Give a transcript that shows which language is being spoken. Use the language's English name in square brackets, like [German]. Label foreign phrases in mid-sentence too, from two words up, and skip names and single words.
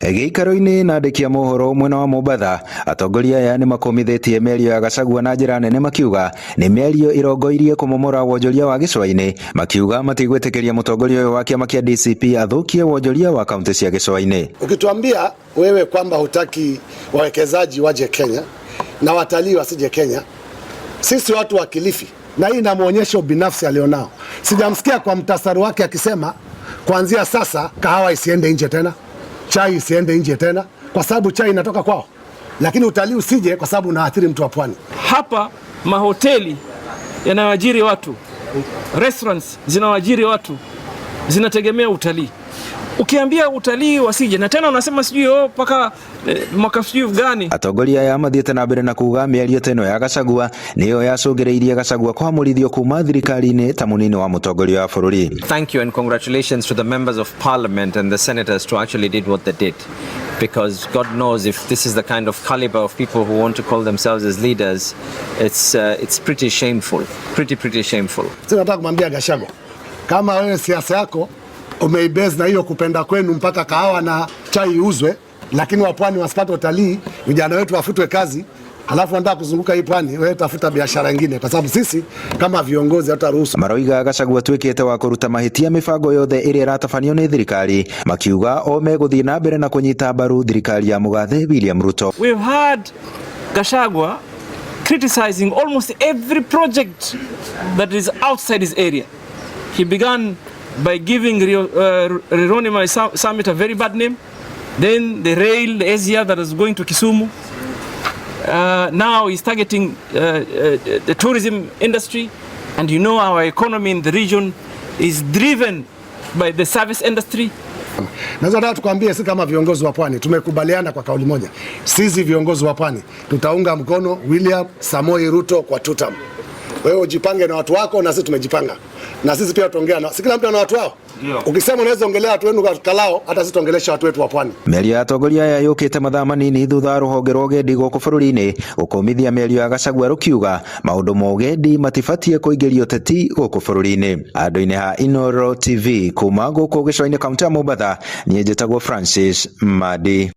[Kikuyu] Gĩikaro-inĩ na andĩki a mohoro mwena wa Mombatha, atongoria aya nĩ makomithitie mĩario ya Gachagua na njĩra nene makiuga nĩ mĩario ĩrongoirie kũmomora wonjoria wa gĩcũa-inĩ, makiuga matigwĩtĩkĩria mũtongoria ũyũ wa kĩama kĩa DCP athũkie wonjoria wa kaunti cia gĩcũa-inĩ. [Swahili] Ukituambia wewe kwamba hutaki wawekezaji waje Kenya na watalii wasije Kenya, sisi watu wa Kilifi, na hii inamuonyesha ubinafsi alionao. Sijamsikia kwa mtasari wake akisema kuanzia sasa kahawa isiende nje tena, chai isiende nje tena, kwa sababu chai inatoka kwao, lakini utalii usije kwa sababu unaathiri mtu wa pwani. Hapa mahoteli yanawaajiri watu, restaurants zinawaajiri watu, zinategemea utalii. Ukiambia utalii wasije na tena unasema sijui paka mwaka sijui gani. [Kikuyu] Atongoria aya mathiĩte na mbere na kuuga mĩario teno ya Gachagua niyo yacũngĩrĩirie Gachagua kwamũrithio kuma thirikari-inĩ ta mũnini wa mũtongoria wa bũrũri. [English] Thank you and congratulations to the members of parliament and the senators to actually did what they did, because God knows if this is the kind of caliber of people who want to call themselves as leaders, it's pretty shameful, pretty shameful. [Swahili] Sasa nataka kumwambia Gachagua, kama wewe siasa yako umeibase na hiyo kupenda kwenu mpaka kahawa na chai iuzwe, lakini wapwani wasipate utalii, vijana wetu wafutwe kazi, halafu wanataka kuzunguka hii pwani, wewe tafuta biashara nyingine, kwa sababu sisi kama viongozi hataruhusu. [Kikuyu] Maroiga Gachagua tuĩkĩte wa kũruta mahĩtia mĩbango yothe ĩrĩa ĩratabanio nĩ thirikari, makiuga o megũthiĩ na mbere na kũnyita mbaru thirikari ya mũgathe William Ruto. [English] We've had Gachagua criticizing almost every project that is outside his area. He began by giving Rironi Summit a very bad name, then the rail, the Asia that is going to Kisumu. Now he's targeting the tourism industry, and you know our economy in the region is driven by the service industry. [Swahili] Nataka tukwambie sisi kama viongozi wa pwani tumekubaliana kwa kauli moja. Sisi viongozi wa pwani tutaunga mkono William Samoei Ruto kwa tutam. Wewe ujipange na watu wako na sisi tumejipanga. Na sisi pia tutaongea na kila mtu na watu wao. Ukisema unaweza ongelea watu wenu kwa kalao, hata sisi tuongelesha watu wetu wa pwani. [Kikuyu] Mĩario ya atongoria aya yũkĩte mathaa manini thutha wa rũhonge rwa ũgendi gũkũ bũrũri-inĩ gũkũmithia mĩario ya Gachagua rũkiuga maũndũ ma ũgendi matibatiĩ kũingĩria ũteti gũkũ bũrũri-inĩ. Andũ-inĩ ha Inooro TV kuma gũkũ gĩcũa-inĩ kaunti ya Mombatha, niĩ njĩtagwo Francis Madi.